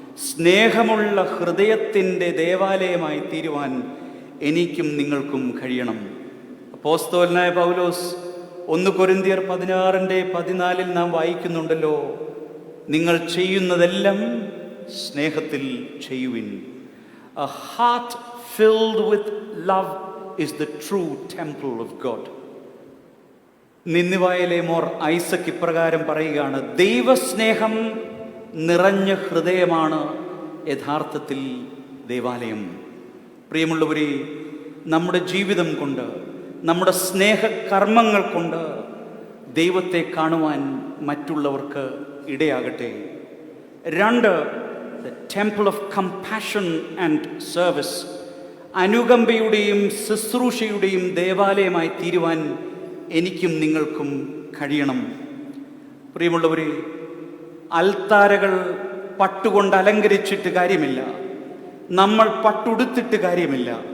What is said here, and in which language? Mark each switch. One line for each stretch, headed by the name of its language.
Malayalam: സ്നേഹമുള്ള ഹൃദയത്തിൻ്റെ ദേവാലയമായി തീരുവാൻ എനിക്കും നിങ്ങൾക്കും കഴിയണം. അപ്പോസ്തലനായ പൗലോസ് 1 കൊരിന്ത്യർ 16:14 നാം വായിക്കുന്നുണ്ടല്ലോ, നിങ്ങൾ ചെയ്യുന്നതെല്ലാം സ്നേഹത്തിൽ ചെയ്യുവിൻ.
English: A heart filled with love is the true temple of God.
Malayalam: നിന്നിവായിലെ more Isaac ഇപ്രകാരം പറയുകയാണ്, ദൈവസ്നേഹം നിറഞ്ഞ ഹൃദയമാണ് യഥാർത്ഥത്തിൽ ദേവാലയം. പ്രിയമുള്ളവരെ, നമ്മുടെ ജീവിതം കൊണ്ട്, നമ്മുടെ സ്നേഹകർമ്മങ്ങൾ കൊണ്ട് ദൈവത്തെ കാണുവാൻ മറ്റുള്ളവർക്ക് ഇടയാകട്ടെ.
English: 2, the temple of compassion and service.
Malayalam: അനുകമ്പയുടെയും ശുശ്രൂഷയുടെയും ദേവാലയമായി തീരുവാൻ എനിക്കും നിങ്ങൾക്കും കഴിയണം. പ്രിയമുള്ളവരെ, അൽത്താരകൾ പട്ടുകൊണ്ട് അലങ്കരിച്ചിട്ട് കാര്യമില്ല, നമ്മൾ പട്ടുടുത്തിട്ട് കാര്യമില്ല.